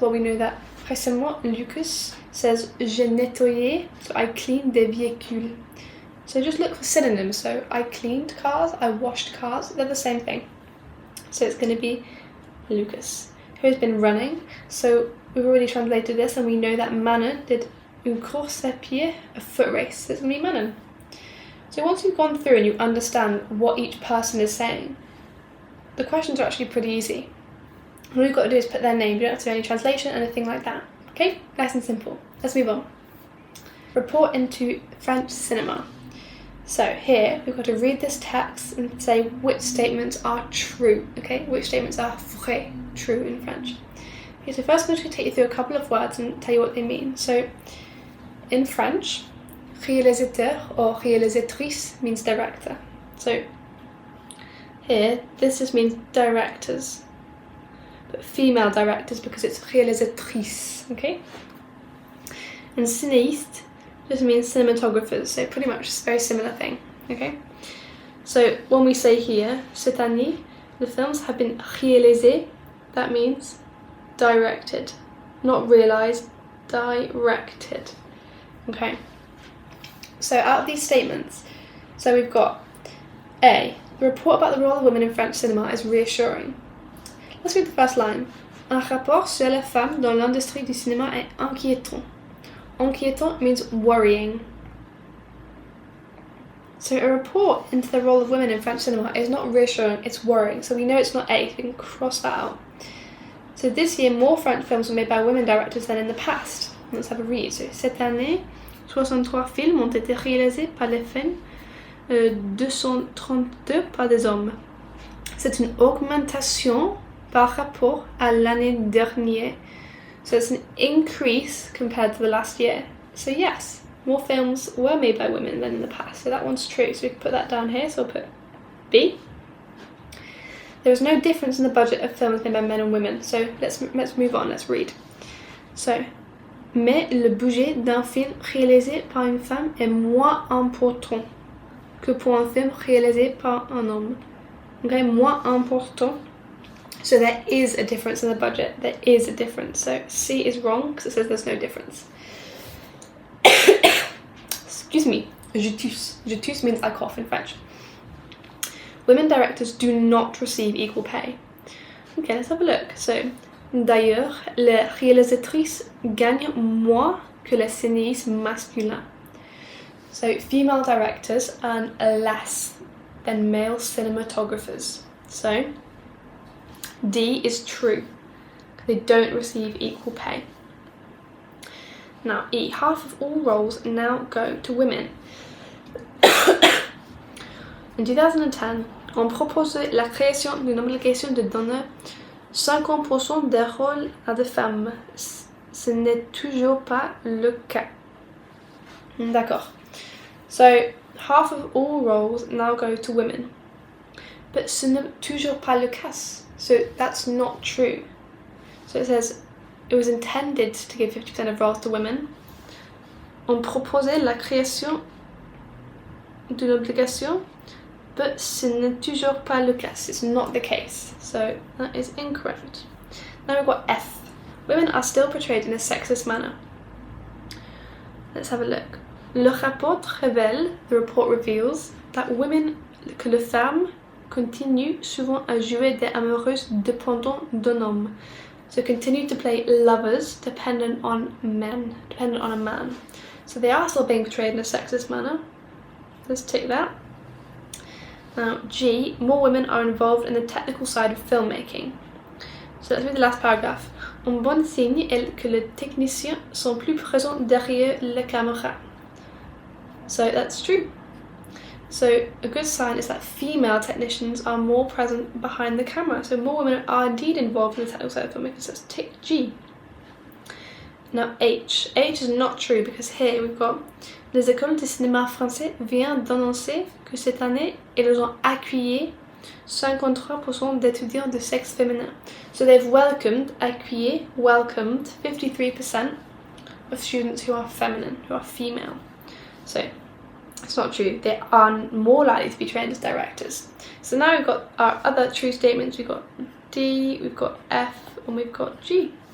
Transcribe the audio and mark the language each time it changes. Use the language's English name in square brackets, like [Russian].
[English] Well, we know that récemment, Lucas says, [French] j'ai nettoyé. [English] So I cleaned [French] des véhicules. [English] So just look for synonyms. So I cleaned cars, I washed cars. They're the same thing. So it's going to be Lucas. Who has been running? So we've already translated this and we know that Manon did [French] une course à pied, [English] a foot race. So it's going to be Manon. So once you've gone through and you understand what each person is saying, the questions are actually pretty easy. All you've got to do is put their name. You don't have to do any translation, anything like that. Okay? Nice and simple. Let's move on. Report into French cinema. So here, we've got to read this text and say which statements are true, okay? Which statements are vrai, true in French. Okay, so first I'm just going to take you through a couple of words and tell you what they mean. So in French, réalisateur or réalisatrice means director. So here, this just means directors, but female directors because it's réalisatrice, okay? And cinéiste just means cinematographers, so pretty much a very similar thing, okay? So when we say here, [French] cette année, [English] the films have been réalisés, that means directed, not realised, directed, okay? So out of these statements, so we've got A, the report about the role of women in French cinema is reassuring. Let's read the first line. [French] Un rapport sur les femmes dans l'industrie du cinéma est inquiétant. [English] Inquiétant means worrying. So a report into the role of women in French cinema is not reassuring, it's worrying. So we know it's not A, so we can cross that out. So this year, more French films were made by women directors than in the past. Let's have a read. [French] So cette année, 63 films ont été réalisés par les femmes, 232 par des hommes. C'est une augmentation par rapport à l'année dernière. [English] So it's an increase compared to the last year. So yes, more films were made by women than in the past. So that one's true. So we can put that down here. So I'll put B. There is no difference in the budget of films made by men and women. So let's move on. Let's read. [French] So, mais le budget d'un film réalisé par une femme est moins important que pour un film réalisé par un homme. [English] Okay, [French] moins important. [English] So there is a difference in the budget. There is a difference. So C is wrong because it says there's no difference. Excuse me. [French] Je tousse. Je tousse [English] means I cough in French. Women directors do not receive equal pay. Okay, let's have a look. [French] So, d'ailleurs, les réalisatrices gagnent moins que les cinéastes masculins. [English] So, female directors earn less than male cinematographers. So, D is true. They don't receive equal pay. Now, E, half of all roles now go to women. [French] In 2010, on proposait la création d'une obligation de donner 50% des rôles à des femmes. Ce n'est toujours pas le cas. D'accord. [English] So, half of all roles now go to women. [French] But ce n'est toujours pas le cas. [English] So, that's not true. So, it says, it was intended to give 50% of roles to women. [French] On proposait la création d'une obligation, [English] but [French] ce n'est toujours pas le cas. [English] It's not the case. So, that is incorrect. Now we've got F. Women are still portrayed in a sexist manner. Let's have a look. [French] Le rapport révèle, [English] the report reveals, that [French] que les femmes continuent souvent à jouer des amoureuses dépendant d'un homme. [English] So continue to play lovers dependent on a man. So they are still being portrayed in a sexist manner. Let's tick that. Now G, more women are involved in the technical side of filmmaking. So let's read the last paragraph. [French] Un bon signe est que les techniciens sont plus présents derrière la caméra. [English] So that's true. So a good sign is that female technicians are more present behind the camera. So more women are indeed involved in the technical side of filmmaking. So let's tick G. Now H. H is not true because here we've got [French] les écoles de cinéma français viennent d'annoncer que cette année elles ont accueilli 53% d'étudiants de sexe féminin. [English] So they've welcomed 53% of students who are feminine, who are female. So it's not true. They are more likely to be trained as directors. So now we've got our other true statements. We've got D, we've got F, and we've got G.